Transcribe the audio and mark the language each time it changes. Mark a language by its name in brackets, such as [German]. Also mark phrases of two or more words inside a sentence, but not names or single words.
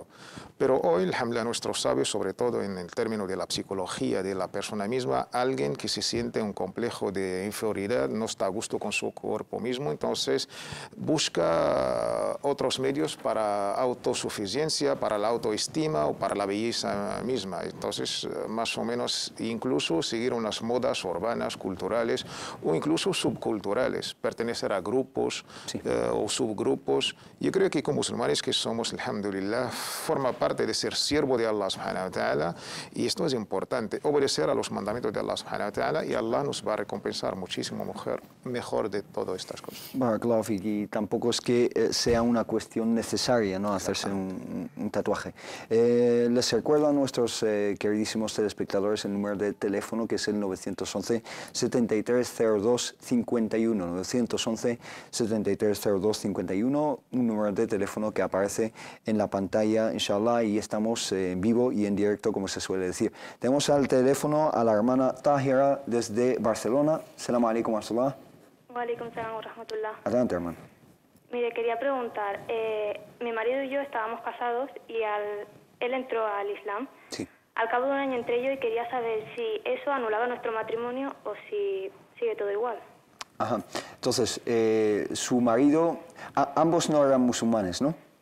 [Spanish] Pero hoy, alhamdulillah, nuestros sabios, sobre todo en el término de la psicología de la persona misma, alguien que se siente un complejo de inferioridad, no está a gusto con su cuerpo mismo, entonces busca otros medios para autosuficiencia, para la autoestima o para la belleza misma. Entonces, más o menos, incluso seguir unas modas urbanas, culturales o incluso subculturales, pertenecer a grupos o subgrupos. Yo creo que como musulmanes que somos, alhamdulillah, forma parte de ser siervo de [Arabic] الله سبحانه وتعالى, [Spanish] y esto es importante, obedecer a los mandamientos de [Arabic] الله سبحانه وتعالى, [Spanish] y Allah nos va a recompensar muchísimo mejor de todas estas cosas. [Arabic] بارك الله فيك, [Spanish] y tampoco es que sea una cuestión necesaria, ¿no?, hacerse un tatuaje. Les recuerdo a nuestros queridísimos telespectadores el número de teléfono, que es el 911-7302-51, 911-7302-51, un número de teléfono que aparece en la pantalla, inshallah, y estamos en vivo y en directo, como se suele decir. Tenemos al teléfono a la hermana Tahira desde Barcelona. [Arabic] السلام عليكم ورحمة الله. وعليكم السلام ورحمة الله. [Spanish] Adelante, hermano. Mire, quería preguntar, mi marido y yo estábamos casados y él entró al Islam. Sí. Al cabo de un año entré yo y quería saber si eso anulaba nuestro matrimonio o si sigue todo igual. Ajá. Entonces, su marido, ambos no eran musulmanes, ¿no?